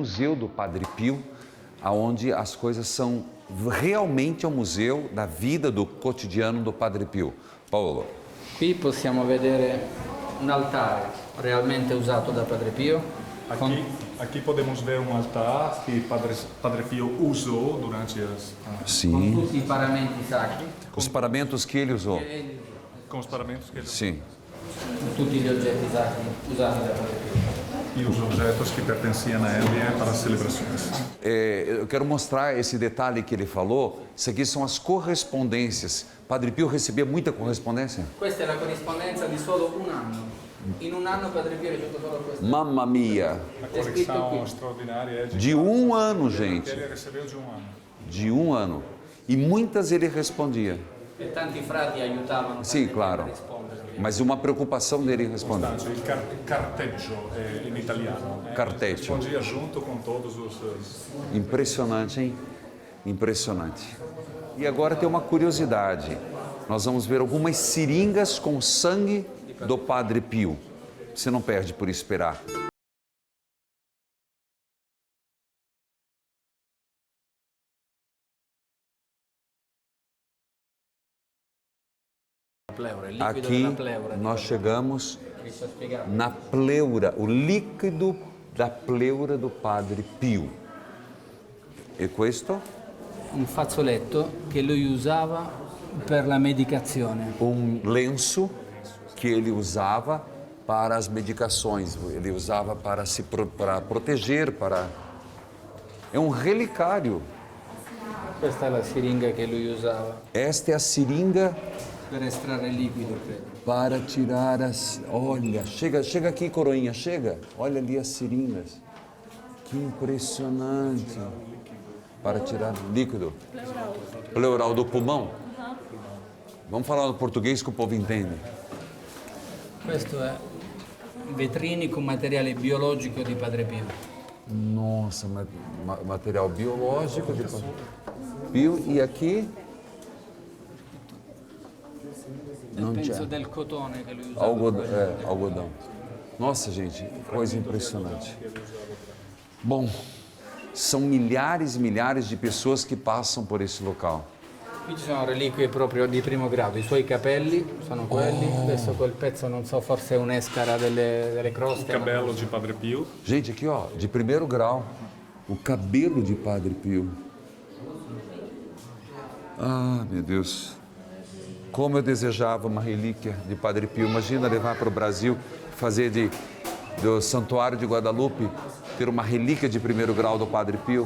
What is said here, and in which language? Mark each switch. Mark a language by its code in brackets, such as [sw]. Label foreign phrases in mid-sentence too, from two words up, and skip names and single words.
[pt] Museu do Padre Pio, onde as coisas são realmente um museu da vida, do cotidiano do Padre Pio. Paolo. [it] Qui possiamo vedere un altare realmente usato da Padre Pio. [pt] Aqui podemos ver um altar que Padre Pio usou durante as... [it] Com tutti i paramenti sacri. [pt] Os paramentos que ele usou. Com os paramentos que ele usou. Sim. [it] Tutti gli oggetti sacri usati da Padre Pio. [pt] E os objetos que pertenciam a ele para as celebrações. Eu quero mostrar esse detalhe que ele falou. Isso aqui são as correspondências Padre Pio recebia muita correspondência? [it] Questa è la corrispondenza di solo un anno. In un anno Padre Pio ha ricevuto solo questo. Mamma mia! [pt] A [it] È scritto [pt] conexão [it] qui. [pt] extraordinária é De um ano, que gente. ele recebeu de um ano. De um ano. E muitas ele respondia. [it] E tanti frati aiutavano Sì, Padre Pio [pt] claro. [it] a rispondere. [pt] Mas uma preocupação dele responder. [it] Costanzo, il carteggio in italiano. Carteggio. [pt] Respondia junto com todos os... Impressionante, hein? Impressionante. E agora tem uma curiosidade. Nós vamos ver algumas seringas com sangue do Padre Pio. Você não perde por esperar. [it] Pleura, il liquido [pt] Aqui [it] della pleura. [pt] nós chegamos [it] Cristo ha spiegato. [pt] na pleura, o líquido da pleura do Padre Pio. [it] E questo? Un fazzoletto che lui usava per la medicazione. [pt] Lenço que ele usava para as medicações, ele usava para para proteger, para... É um relicário. [it] Questa è la siringa che lui usava [pt] Esta é a seringa [it] per estrarre il liquido, credo. [pt] para tirar as... Olha, chega aqui, coroinha, chega. Olha ali as seringas. Que impressionante. Para tirar líquido. Pleural do pulmão. Vamos falar no português que o povo entende. [it] Questo è vetrinico, materiale biologico di Padre Pio. [pt] Nossa, material biológico de Pio. E aqui não [it] Penso [pt] tinha [it] del cotone che lui usava. [pt] algodão. Nossa, gente, coisa impressionante. Bom, são milhares e milhares de pessoas que passam por esse local. [it] Qui ci sono reliquie proprio di primo grado, i suoi capelli sono quelli, adesso quel pezzo non so, forse è un'escara delle croste. [pt] O cabelo de Padre Pio. Gente, aqui ó, de primeiro grau, o cabelo de Padre Pio. Ah, meu Deus. Como eu desejava uma relíquia de Padre Pio. Imagina levar para o Brasil, fazer do Santuário de Guadalupe, ter uma relíquia de primeiro grau do Padre Pio.